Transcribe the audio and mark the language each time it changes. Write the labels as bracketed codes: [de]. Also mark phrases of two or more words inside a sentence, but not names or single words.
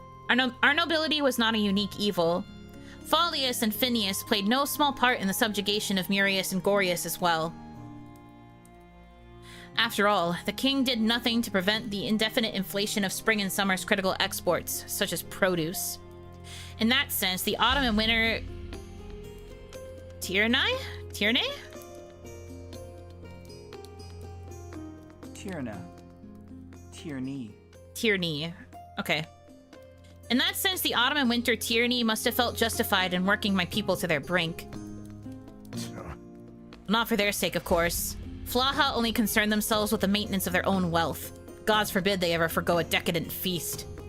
[en] Our nobility was not a unique evil. Faulius and Phineas played no small part in the subjugation of Murius and Gorius as well. After all, the king did nothing to prevent the indefinite inflation of spring and summer's critical exports, such as produce. In that sense, the autumn and winter... Tierney? Tierna. Tierney. Tierney. Okay. In that sense, the autumn and winter Tierney must have felt justified in working my people to their brink. Not for their sake, of course. Flaha only concerned themselves with the maintenance of their own wealth. Gods forbid they ever forgo a decadent feast.